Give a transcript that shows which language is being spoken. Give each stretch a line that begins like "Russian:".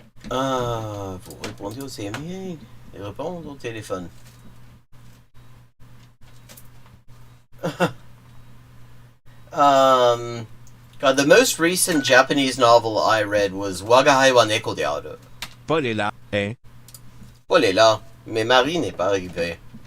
French: Vous répondez aux emails et répondre au téléphone.
English: God, the most recent Japanese novel I read was Wagahai wa Neko de Aru.
French: Paul est là, hein? Paul est là, mais Marie n'est pas arrivée.